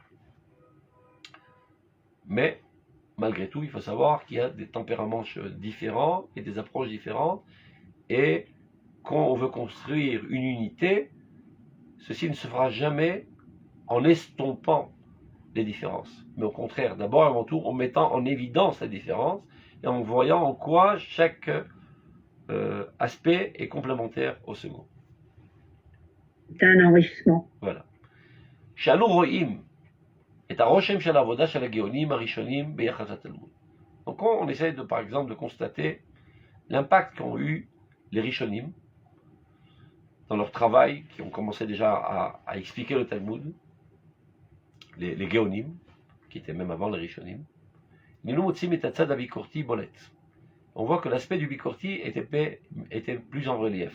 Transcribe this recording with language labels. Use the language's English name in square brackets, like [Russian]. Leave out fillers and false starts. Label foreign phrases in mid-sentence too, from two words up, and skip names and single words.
[French] Mais, malgré tout, il faut savoir qu'il y a des tempéraments différents et des approches différentes, et quand on veut construire une unité, ceci ne se fera jamais en estompant les différences, mais au contraire, d'abord et avant tout, en mettant en évidence la différence et en voyant en quoi chaque aspect est complémentaire au second. C'est un enrichissement. Voilà. [Hebrew] שאנו רואים את הרושם של העבודה של הגאונים הראשונים ביחס לתלמוד. [French] Donc on essaie par exemple de constater l'impact qu'ont eu les Rishonim dans leur travail, qui ont commencé déjà à expliquer le Talmud, les Géonim, qui étaient même avant les Rishonim. On voit que l'aspect du Bikorti était plus en relief.